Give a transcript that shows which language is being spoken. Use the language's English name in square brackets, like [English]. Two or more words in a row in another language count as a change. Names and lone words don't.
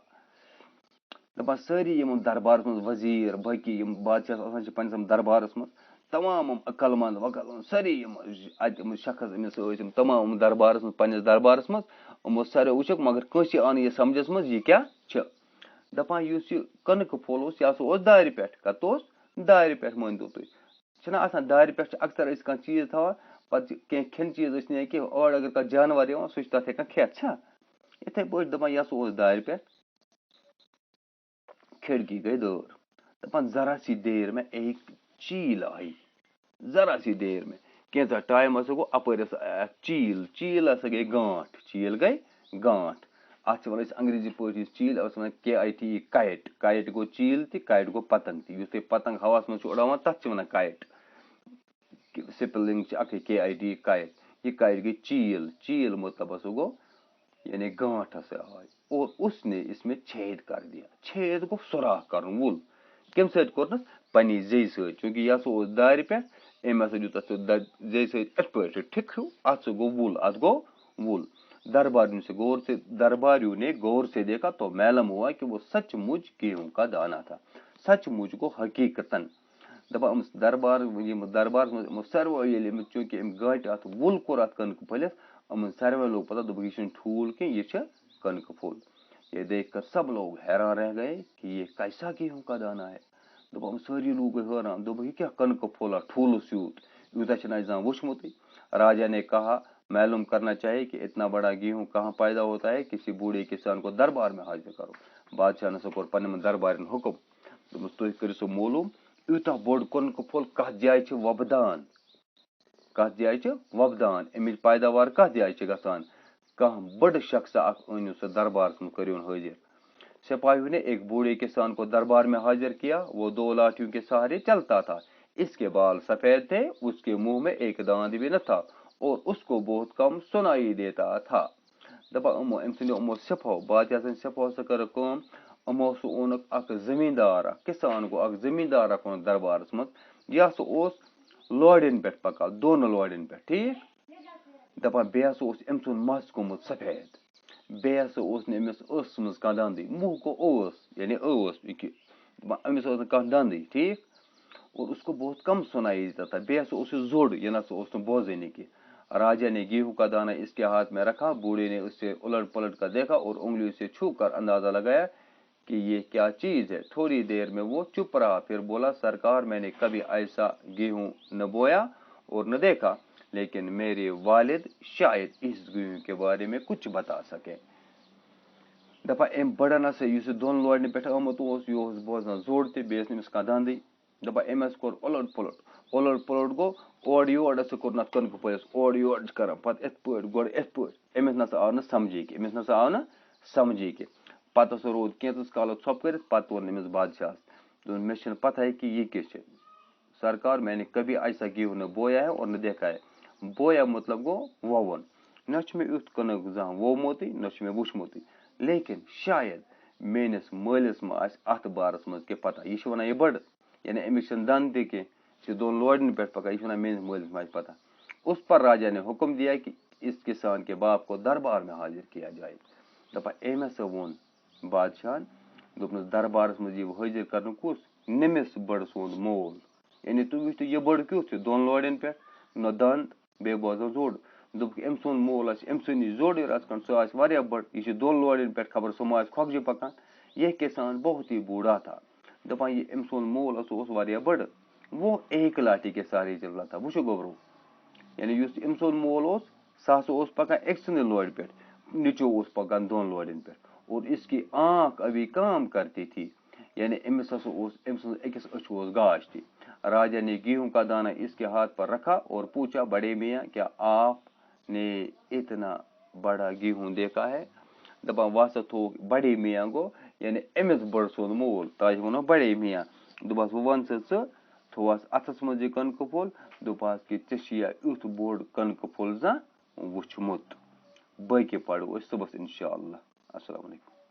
[Kashmiri] دپان سٲری یِم دربارس منٛز وزیٖر باقی یِم بادشاہ آسان چھِ پننِس دربارس منٛز تمام یِم عقل مند سٲری یِم اتہِ شخص أمِس ٲسۍ یِم تمام دربارس منٛز پننِس دربارس منٛز یِمو ساروٕے وٕچھکھ مگر کٲنٛسہِ آو نہٕ یہِ سمجھس منٛز یہِ کیاہ چھِ. دپان یُس یہِ کٕنکہٕ پھوٚل اوس یہِ ہسا اوس دارِ پٮ۪ٹھ. کتھ اوس دارِ پٮ۪ٹھ مٲنتو تُہۍ چھِنہ آسان دارِ پٮ۪ٹھ چھِ اکثر أسۍ کانٛہہ چیٖز تھاوان پتہٕ چھِ کینٛہہ کھٮ۪ن چیٖز ٲسۍ نہٕ کینٛہہ اورٕ اگر کانٛہہ جانور یِوان سُہ چھُ تتھ ہٮ۪کان کھٮ۪تھ چھا یِتھے پٲٹھۍ. دپان یہِ ہسا اوس دارِ پٮ۪ٹھ. کھڑکی گئی دٲر. [Urdu] دپان ذرا سی دیر میں ایک چیل آئی. ذرا سی دیر میں [Kashmiri] کینٛژھا ٹایم ہسا گوٚو اپٲرۍ ہسا اکھ چیل ہسا گٔے گانٹھ. چیل گٔے گانٹھ. اتھ چھِ ونان أسۍ انگریزی پٲٹھۍ یُس چیل اتھ ونان KIT کایٹ. کایٹ گوٚو چیل تہِ کایٹ گوٚو پتنگ تہِ. یُس تُہۍ پتنگ ہواہس منٛز چھُ اُڑاوان تتھ چھِ ونان کایٹ. سپیلنگ چھِ اکھٕے KIT کایٹ. یہِ کایٹ گٔے چیل. چیل مطلب ہسا گوٚو یعنی [Urdu] گانٹھ سے آئی اور اس نے اس میں چھید کر دیا. [Kashmiri] چھید گو سوراخ کرن وول کم سۭتۍ کوٚرنس پننہِ زیٚیہِ سۭتۍ چوٗنٛکہِ یہِ ہسا اوس دارِ پٮ۪ٹھ أمۍ ہسا دیُت اتھ زیٚیہِ سۭتۍ یِتھ پٲٹھۍ ٹھِک ہیوٗ اتھ سۭتۍ گوٚو وول اتھ گوٚو وول. [Urdu] درباریوں نے غور سے دیکھا تو معلوم ہوا کہ وہ سچ مچ گیہوں کا دانہ تھا. سچ مچ [Kashmiri] گو حقیقتاً دپان دربار ساروے ییٚلہِ چوٗنٛکہِ أمۍ گانٹہِ اتھ وول کوٚر اتھ کٕنکہٕ پھٔلِس یِمن ساروے لوگ پتہ دوٚپُکھ یہِ چھُنہٕ ٹھوٗل کینٛہہ یہِ چھِ کٕنکہٕ پھوٚل. [Urdu] یہ دیکھ کر سب لوگ حیران رہ گئے کہ یہ کیسا گیہوں کا دانہ ہے. [Kashmiri] دپان سٲری لوگ گٔے حٲران دوٚپُکھ یہِ کیٛاہ کٕنکہٕ پھوٚل ٹھوٗلس یوٗت یوٗتاہ چھِنہٕ اَسہِ زانٛہہ وُچھمُتٕے. [Urdu] راجا نے کہا معلوم کرنا چاہیے کہ اتنا بڑا گیہوں کہاں پیدا ہوتا ہے. کسی بوڑھے کسان کو دربار میں حاضر کرو. [Kashmiri] بادشاہ نے سا کوٚر پننٮ۪ن دربارٮ۪ن حُکم دوٚپمَس تُہۍ کٔرِو سُہ معلوٗم یوٗتاہ بوٚڑ کٕنکہٕ پھوٚل کتھ جایہِ چھِ وۄبدان اَمِچ پیداوار کتھ جایہِ چھِ گژھان. کانٛہہ بٔڑ شخصا اکھ أنِو سُہ دربارس منٛز کٔرِوُن حٲضر. [Urdu] سپاہیوں نے ایک بوڑھے کسان کو دربار میں حاضر کیا. وہ 2 لاٹھیوں کے سہارے چلتا تھا. اس کے بال سفید تھے. اس کے منہ میں ایک دانت بھی نہ تھا اور اس کو بہت کم سنائی دیتا تھا. [Kashmiri] دپان أمۍ سٕنٛدیو یِمو سِپاہو بادشاہ سٕنٛدِ سِپاہو سۭتۍ کٔرٕکھ کٲم. یِمو سُہ اوٚنُکھ اکھ زٔمیٖندار اکھ کِسان گوٚو اکھ زٔمیٖندار اکھ اوٚنُکھ دربارس منٛز. یہِ ہسا اوس لورٮ۪ن پٮ۪ٹھ پکان 2 لورٮ۪ن پٮ۪ٹھ ٹھیٖک. دپان بیٚیہِ ہسا اوس أمۍ سُنٛد مس گوٚمُت سفید. بیٚیہِ ہسا اوس نہٕ أمِس ٲسس منٛز کانٛہہ دندٕے. موہ گوٚو ٲس یعنی دپان أمِس ٲس نہٕ کانٛہہ دندٕے ٹھیٖک. [Urdu] اور اس کو بہت کم سنائی دیتا تھا. [Kashmiri] بیٚیہِ ہسا اوس یہِ زوٚڑ یہِ نسا اوس نہٕ بوزٲنی کینٛہہ. [Urdu] راجا نے گیہوں کا دانہ اس کے ہاتھ میں رکھا. بوڑھے نے اسے الٹ پلٹ کر دیکھا اور انگلیوں سے چھو کر اندازہ لگایا کہ یہ کیا چیز ہے. تھوڑی دیر میں وہ چپ رہا پھر بولا سرکار میں نے کبھی ایسا گیہوں نہ بویا اور نہ دیکھا لیکن میرے والد شاید اس گیہوں کے بارے میں کچھ بتا سکے. [Kashmiri] دپان أمۍ بڑن ہسا یُس یہِ 2 لورنہِ پٮ۪ٹھ آمُت اوس یہِ اوس بوزان زوٚڑ تہِ بیٚیہِ ٲس نہٕ أمِس کانٛہہ دندٕے. دپان أمۍ ہسا کوٚر الٹ پلٹ گوٚو اورٕ یورٕ ہسا کوٚر نتھ کٕنکہٕ پھٔلِس اورٕ یورٕ چھِ کران پتہٕ یِتھ پٲٹھۍ گۄڈٕ یِتھ پٲٹھۍ. أمِس نسا آو نہٕ سمجھی کینٛہہ. پتہٕ ہسا روٗد کینٛژس کالس ژھۄپہٕ کٔرِتھ پتہٕ ووٚن أمِس بادشاہس دوٚپُن مےٚ چھنہٕ پتہ کہ یہِ کیٛاہ چھِ. [Urdu] سرکار میں نے کبھی ایسا گیہوں نہ بویا ہے اور نہ دیکھا ہے. [Kashmiri] بویا مطلب گوٚو ووُن. نہ چھُ مےٚ یُتھ کٕنک زانٛہہ وومُتٕے نہ چھُ مےٚ وُچھمُتٕے لیکن شاید میٲنِس مٲلِس ما آسہِ اتھ بارس منٛز کینٛہہ پتہ. یہِ چھُ ونان یہِ بڑٕ یعنی أمِس چھنہٕ دند تہِ کینٛہہ یہِ چھُ 2 لورٮ۪ن پٮ۪ٹھ پکان. یہِ چھُ ونان میٲنِس مٲلِس ما آسہِ پتہ. [Urdu] اس پر راجا نے حکم دیا کہ اس کسان کے باپ کو دربار میں حاضر کیا جائے. [Kashmiri] دپان أمۍ ہسا ووٚن بادشاہن دوٚپنس دربارس منٛز یِیِو حٲضر کرنہٕ کُس نٔمِس بڑٕ سُنٛد مول. یعنی تُہۍ وٕچھتو یہِ بڑٕ کیُتھ چھُ 2 لورٮ۪ن پٮ۪ٹھ نہ دند بیٚیہِ بوزان زوٚڑ. دوٚپُکھ أمۍ سُنٛد مول آسہِ أمۍ سٕے نِش زوٚڑ رژھ کھنڈ سُہ آسہِ واریاہ بٔڑ. یہِ چھُ 2 لورٮ۪ن پٮ۪ٹھ خبر سُہ ما آسہِ کھۄکھجہِ پکان. [Urdu] یہ کسان بہت ہی بوڑھا تھا. [Kashmiri] دپان یہِ أمۍ سُنٛد مول سُہ اوس واریاہ بڑٕ. [Urdu] وہ ایک لاٹھی کے سہارے چل رہا تھا. [Kashmiri] وٕچھو گوبرو یعنی یُس أمۍ سُنٛد مول اوس سُہ ہسا اوس پکان أکۍ سٕنٛدِ لورِ پٮ۪ٹھ نیٚچوٗ اوس پکان 2 لورٮ۪ن پٮ۪ٹھ [Urdu] اور اس کی آنکھ ابھی کام کرتی تھی. [Kashmiri] یعنی أمِس ہسا اوس أمۍ سٕنٛز أکِس أچھ اوس گاش تہِ. [Urdu] راجا نے گیہوں کا دانہ اس کے ہاتھ پر رکھا اور پوچھا بڑے میاں کیا آپ نے اتنا بڑا گیہوں دیکھا ہے. [Kashmiri] دپان وہ ہسا تھوٚوُکھ [Urdu] بڑے میاں [Kashmiri] گوٚو یعنی أمِس بڑٕ سُنٛد مول تاج ووٚنُکھ [Urdu] بڑے میاں. [Kashmiri] دوٚپہس وۄنۍ وَن سا ژٕ تھوہس اَتھس منٛز یہِ کٕنکہٕ پھوٚل دوٚپہس کہِ ژےٚ چھُیا یُتھ بوٚڑ کٕنکہٕ پھوٚل زانٛہہ وُچھمُت. باقٕے پرو أسۍ صُبحس [Arabic] انشاء اللہ. السلام علیکم.